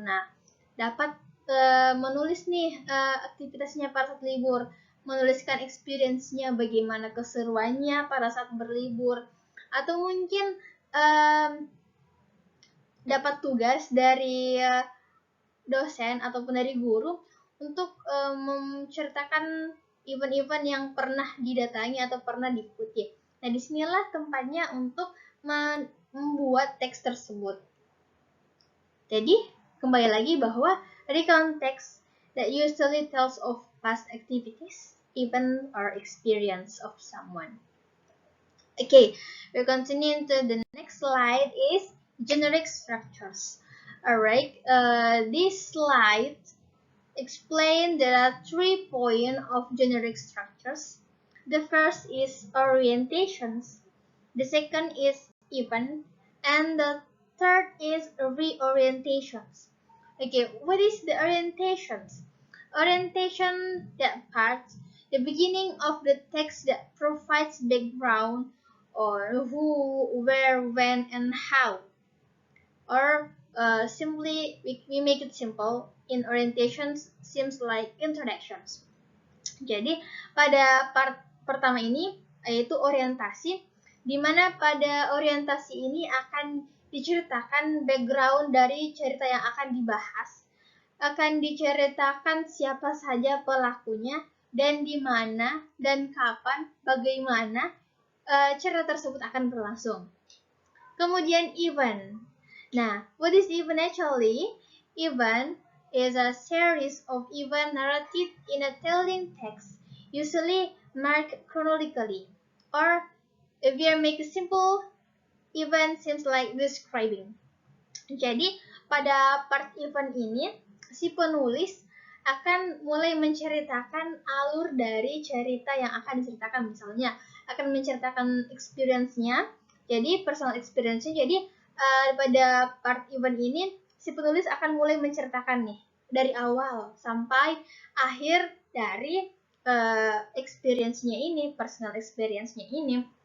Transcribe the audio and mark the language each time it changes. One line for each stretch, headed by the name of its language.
Indonesian: Nah, dapat menulis nih aktivitasnya pada saat libur, menuliskan experience-nya, bagaimana keseruannya pada saat berlibur, atau mungkin dapat tugas dari dosen ataupun dari guru untuk menceritakan event-event yang pernah didatangi atau pernah diikuti. Nah, disinilah tempatnya untuk membuat teks tersebut. Jadi, kembali lagi bahwa
English: recount text that usually tells of past activities, event, or experience of someone. Okay, we're continuing to the next slide is generic structures. Alright, this slide explains there are 3 points of generic structures. The first is orientations, the second is event, and the third is reorientations. Okay, what is the orientations? Orientation, that part, the beginning of the text that provides background or who, where, when, and how. Or simply, we make it simple. In orientations, seems like introductions.
Indonesian: Jadi, pada part pertama ini, yaitu orientasi, di mana pada orientasi ini akan diceritakan background dari cerita yang akan dibahas, akan diceritakan siapa saja pelakunya, dan di mana, dan kapan, bagaimana cerita tersebut akan berlangsung. Kemudian event.
English: Nah, what is event actually? Event is a series of event narrated in a telling text, usually marked chronologically. Or if we make it simple, event seems like describing.
Indonesian: Jadi, pada part event ini, si penulis akan mulai menceritakan alur dari cerita yang akan diceritakan. Misalnya, akan menceritakan experience-nya, jadi personal experience-nya. Jadi, pada part event ini, si penulis akan mulai menceritakan nih, dari awal sampai akhir dari experience-nya ini, personal experience-nya ini.